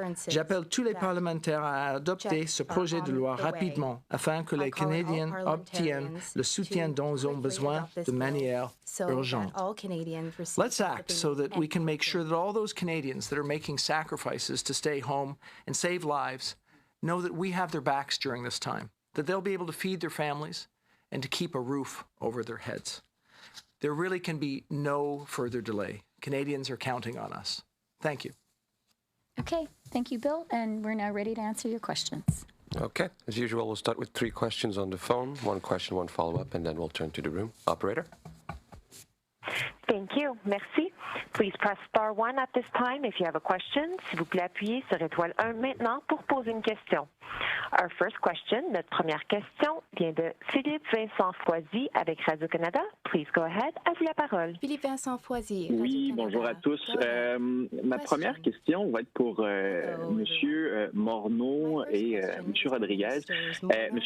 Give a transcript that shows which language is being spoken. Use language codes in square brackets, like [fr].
[fr] J'appelle tous les parlementaires à adopter ce projet de loi rapidement afin que les Canadiens obtiennent le soutien dont ils ont besoin de manière urgente. [en] Let's act so that we can make sure that all those Canadians that are making sacrifices to stay home and save lives know that we have their backs during this time, that they'll be able to feed their families and to keep a roof over their heads. There really can be no further delay. Canadians are counting on us. Thank you. Okay, thank you, Bill, and we're now ready to answer your questions. Okay, as usual, we'll start with 3 questions on the phone, 1 question, 1 follow-up, and then we'll turn to the room. Operator? Thank you. Merci. Please press star 1 at this time if you have a question. [fr] S'il vous plaît, appuyez sur étoile 1 maintenant pour poser une question. [en] Our first question, [fr] notre première question, vient de Philippe Vincent Foisy avec Radio-Canada. [en] Please go ahead. [fr] À vous la parole. Philippe Vincent Foisy. Oui, bonjour à tous. Ma première question va être pour M. Morneau et M. Rodriguez. M.